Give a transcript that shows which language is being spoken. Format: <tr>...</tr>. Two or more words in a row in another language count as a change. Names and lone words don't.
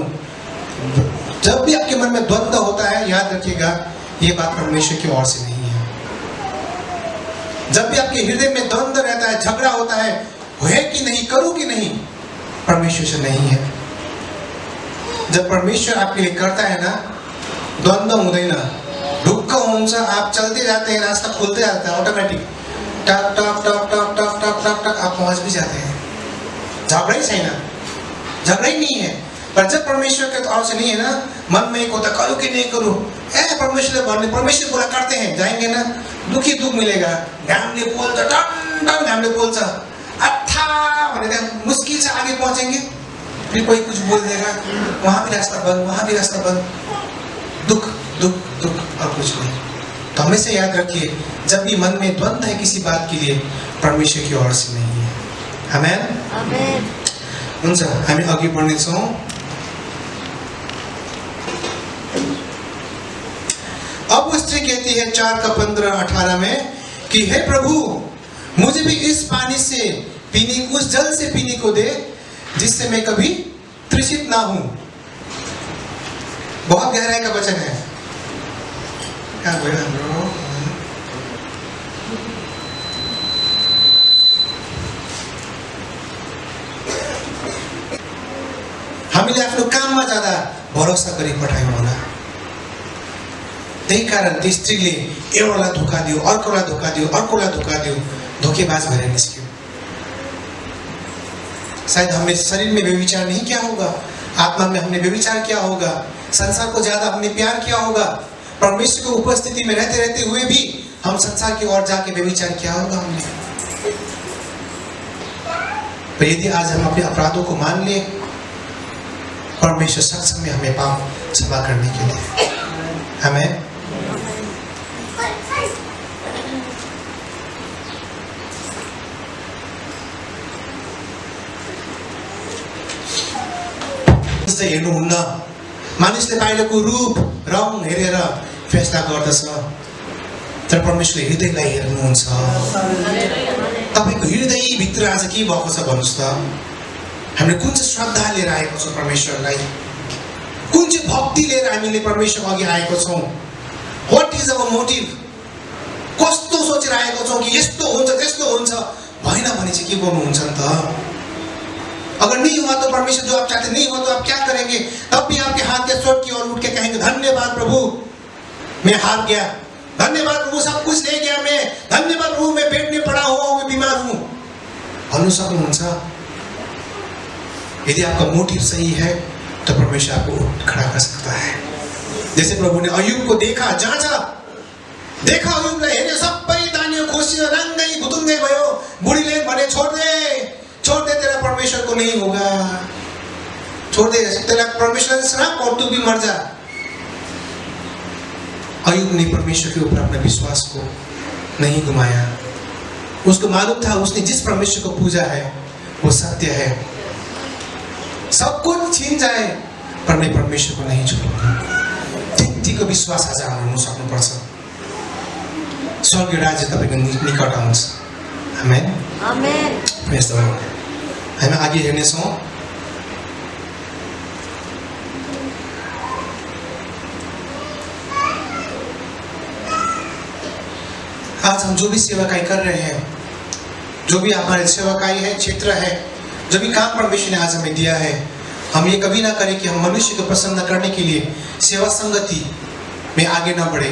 <hi>जब भी आपके मन में द्वंद्व होता है, याद रखिएगा ये बात परमेश्वर की ओर से नहीं है। जब भी आपके हृदय में द्वंद्व रहता है, झगड़ा होता है कि नहीं, करूं कि नहीं, परमेश्वर से नहीं है। जब परमेश्वर आपके लिए करता है ना,</hi> <ne>द्वंद्व हुँदैन, ढुक्क हुन्छ।</ne> <hi>आप चलते जाते हैं, रास्ता खुलते जाता है ऑटोमेटिक, टक टक टक टक टक टक टक टक, आप पहुंच भी जाते हैं।</hi> <ne>झगड़ा ही छैन,</ne> <hi>झगड़ा ही नहीं है। पर जब परमेश्वर के ओर से नहीं है ना, मन में एक होता करूं कि नहीं करूं,</hi> <ne>परमेश्वरले भन्ने,</ne> <hi>परमेश्वर पूरा करते हैं, जाएंगे ना, दुखी दुख मिलेगा।</hi> <ne>घामले पोल्छ, टन टन घामले पोल्छ, अत्था भने</ne> <hi>मुश्किल से आगे पहुंचेंगे। फिर कोई कुछ बोल देगा, वहां भी रास्ता बंद, वहां भी रास्ता बंद, दुख दुख दुख और कुछ नहीं। तो हमेशा याद रखिए, जब भी मन में द्वंद्व है किसी बात के लिए, परमेश्वर की ओर से नहीं है। आमेन, आमेन।</hi> <ne>हुन्छ, हामी अघि बढ्नेछौँ।</ne> <hi>अब वो स्त्री कहती है 4:15-18 में कि हे प्रभु, मुझे भी इस पानी से पीने, उस जल से पीने को दे जिससे मैं कभी तृषित ना हूं। बहुत गहराई का वचन है। क्या बोला हाम्रो?</hi> <ne>हामीले आफ्नो काममा जाँदा भरोसा गरी पठायौँ होला। त्यही कारण त्यो स्त्रीले एउटालाई धोका दियो, अर्कोलाई धोका दियो, अर्कोलाई धोका दियो, धोकेबाज भएर निस्क्यो।</ne> <hi>शायद हमने शरीर में व्यभिचार नहीं किया होगा, आत्मा में हमने व्यभिचार किया होगा, संसार को ज्यादा हमने प्यार किया होगा, परमेश्वर की उपस्थिति में रहते रहते हुए भी हम संसार की ओर जाके व्यभिचार किया होगा हमने। पर यदि आज हम अपने अपराधों को मान ले, परमेश्वर सक्षम है हमें पाप क्षमा करने के लिए। आमीन।</hi> <ne>हेर्नुहुन्न, मानिसले बाहिरको रूप रङ हेरेर फैसला गर्दछ, तर परमेश्वरले हृदयलाई हेर्नुहुन्छ। तपाईको हृदय भित्र आज के भएको छ भन्नुस् त? हामीले कुन चाहिँ श्रद्धा लिएर आएको छौँ परमेश्वरलाई, कुन चाहिँ भक्ति लिएर हामीले परमेश्वर अघि आएको छौँ?</ne> <en>What is our motive?</en> <ne>कस्तो सोचेर आएको छौँ कि यस्तो हुन्छ त्यस्तो हुन्छ भएन भने चाहिँ के गर्नुहुन्छ नि त?</ne> <hi>अगर नहीं हुआ तो परमेश्वर जो आप चाहते नहीं हुआ तो आप क्या करेंगे? तब भी आपके हाथ के स्वर्ग की ओर उठ के कहेंगे धन्यवाद प्रभु, मैं हार गया, धन्यवाद प्रभु सब कुछ ले गया मैं, धन्यवाद प्रभु मैं पेट में पड़ा हुआ हूँ, मैं बीमार हूँ,</hi> <ne>भन्नु सक्नुहुन्छ?</ne> <hi>यदि आपका मोटिव सही है तो परमेश्वर आपको खड़ा कर सकता है। जैसे प्रभु ने अयुब को देखा, जाँचा, देखा</hi> <ne>अयुबलाई हेर्यो, सबै दानियो खोसियो, रङ्गै भुतुङ्गै भयो, बुढीले भने</ne> <hi>छोड़ दे तेरा परमेश्वर को नहीं होगा, छोड़ दे तेरा परमेश्वर से श्राप और तू भी मर जा। अयुब ने परमेश्वर के ऊपर अपने विश्वास को नहीं गुमाया। उसको मालूम था उसने जिस परमेश्वर को पूजा है वो सत्य है, सब कुछ छीन जाए पर मैं परमेश्वर को नहीं छोड़ूंगा।</hi> <ne>त्यतिको विश्वास आज हाल्नु सक्नुपर्छ। स्वर्गीय राज्य तपाईको निकट आउँछ। आमेन। आमेन।</ne> <en>Praise the Lord.</en> <ne>हामी आगे हेर्नेछौँ।</ne> <hi>आज हम जो भी सेवकाई कर रहे हैं, जो भी हमारे सेवकाई है, क्षेत्र है, जो भी काम परमेश्वर ने आज हमें दिया है, हम ये कभी ना करें कि हम मनुष्य को प्रसन्न करने के लिए सेवा संगति में आगे न बढ़े।</hi>